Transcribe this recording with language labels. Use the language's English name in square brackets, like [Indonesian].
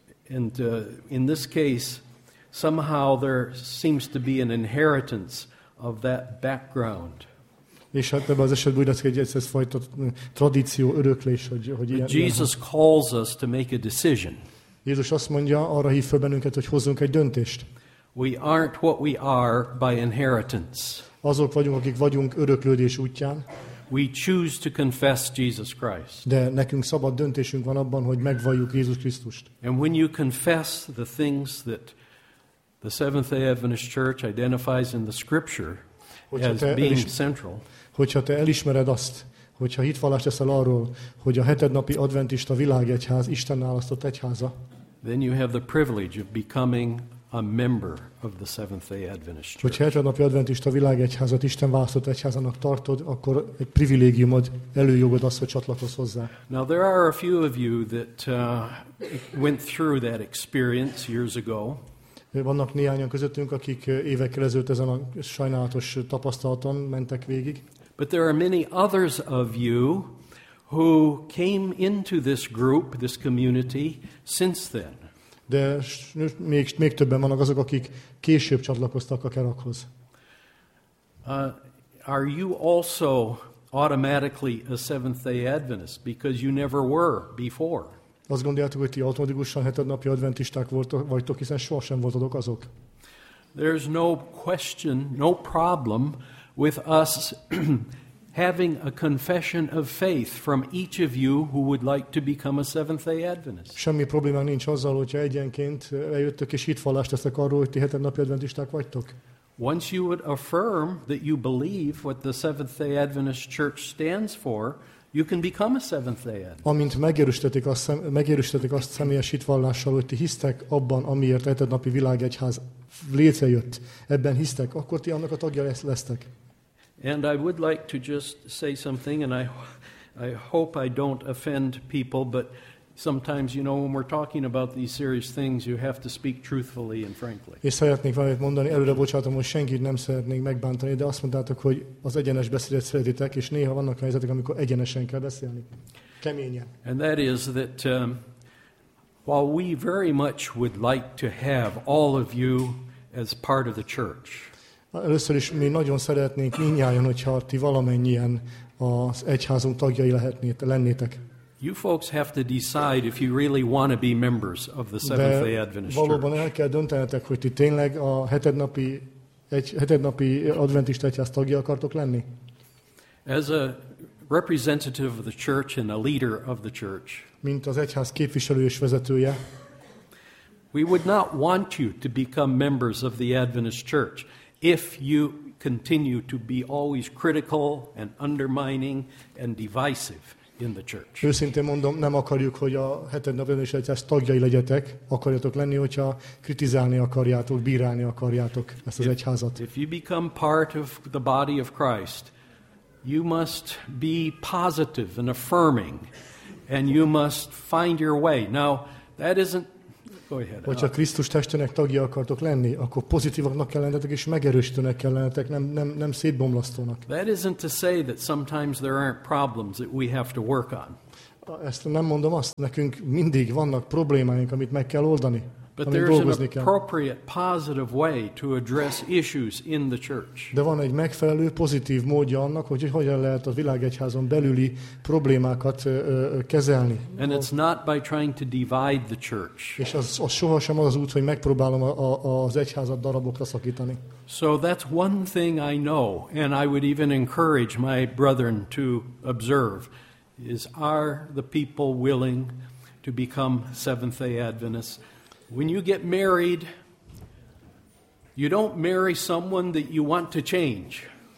[English] And in this case, somehow there seems to be an inheritance of that background. [Hungarian] És hát ebben az esetben úgy lesz, hogy ez egy fajta tradíció, öröklés, hogy ilyen. [English] Jesus calls us to make a decision. [Hungarian] Jézus azt mondja, arra hív fel bennünket, hogy hozzunk egy döntést. [English] We aren't what we are by inheritance. [Hungarian] Azok vagyunk, akik vagyunk öröklődés útján. [English] We choose to confess Jesus Christ. [Hungarian] De nekünk szabad döntésünk van abban, hogy megvalljuk Jézus Krisztust. [English] And when you confess the things that the Seventh-day Adventist Church identifies in the Scripture as being central. [Hungarian] Hogyha te elismered azt, hogyha hitvallást teszel arról, hogy a hetednapi adventista világegyház Isten választott egyháza, [English] then you have the privilege of becoming a member of the Seventh-day Adventist Church. [Hungarian] Hogyha hetednapi adventista világegyházat Isten választott egyházának tartod, akkor egy privilégiumod, előjogod az, hogy csatlakozz hozzá. [English] Now there are a few of you that went through that experience years ago. [Hungarian] Vannak néhányan közöttünk, akik évekkel ezelőtt ezen a sajnálatos tapasztalaton mentek végig. [English] But there are many others of you who came into this group, this community since then. [Hungarian] De még többen vannak azok, akik később csatlakoztak a kerakhoz. [English] Are you also automatically a Seventh-day Adventist because you never were before? [Hungarian] Azt gondoljátok, hogy ti automatikusan hetednapi adventisták vagytok, hiszen sohasem voltatok azok. [English] There's no question, no problem with us having a confession of faith from each of you who would like to become a Seventh-day Adventist. [Hungarian] Semmi probléma nincs azzal, hogyha egyenként eljöttök és hitvallást teszek arról, hogy ti hetednapi adventisták vagytok. [English] Once you would affirm that you believe what the Seventh-day Adventist Church stands for, you can become a Seventh-day Adventist. [Hungarian] Amint megerősítetik azt személyes hitvallással, hogy ti hisztek abban, amiért hetednapi világegyház létrejött, ebben hisztek, akkor ti annak a tagja lesztek. [English] And I would like to just say something, and I hope I don't offend people, but sometimes, you know, when we're talking about these serious things, you have to speak truthfully and frankly. [Hungarian] És szeretnék valamit mondani, előre bocsátom, hogy senkit nem szeretnék megbántani, de azt mondtátok, hogy az egyenes beszédet szeretitek, és néha vannak helyzetek, amikor egyenesen kell beszélni. Keményen. [English] And that is that while we very much would like to have all of you as part of the church, [Hungarian] először is mi nagyon szeretnénk mindnyájan, hogyha ti valamennyien az egyházunk tagjai lennétek. [English] You folks have to decide if you really want to be members of the Seventh-day Adventist Church. [Hungarian] Valóban el kell döntenetek, hogy ti tényleg a hetednapi adventista egyház tagja akartok lenni. [English] As a representative of the church and a leader of the church, [Hungarian] mint az egyház képviselő és vezetője, [English] we would not want you to become members of the Adventist Church if you continue to be always critical and undermining and divisive in the church. [Hungarian] Őszintén mondom, nem akarjuk, hogy a hetednapi adventista egyház tagjai legyetek, akarjátok lenni, hogyha kritizálni akarjátok, bírálni akarjátok ezt az egyházat. [English] If you become part of the body of Christ, You must be positive and affirming, and you must find your way. Now, that isn't... Go ahead. [Hungarian] Hogyha Krisztus testének tagja akartok lenni, akkor pozitívaknak kell lennetek, és megerősítőnek kell lennetek, nem szétbomlasztónak. [English] That isn't to say that sometimes there aren't problems that we have to work on. [Hungarian] Ezt nem mondom azt, nekünk mindig vannak problémáink, amit meg kell oldani. [English] But there is an appropriate positive way to address issues in the church. [Hungarian] De van egy megfelelő pozitív módja annak, hogy hogyan lehet a világegyházon belüli problémákat kezelni. [English] And it's not by trying to divide the church. [Hungarian] És az sohasem az út, hogy megpróbálom az egyházat darabokra szakítani. [English] So that's one thing I know, and I would even encourage my brethren to observe, is are the people willing to become Seventh-day Adventists? When you get married, you don't marry someone that you want to change.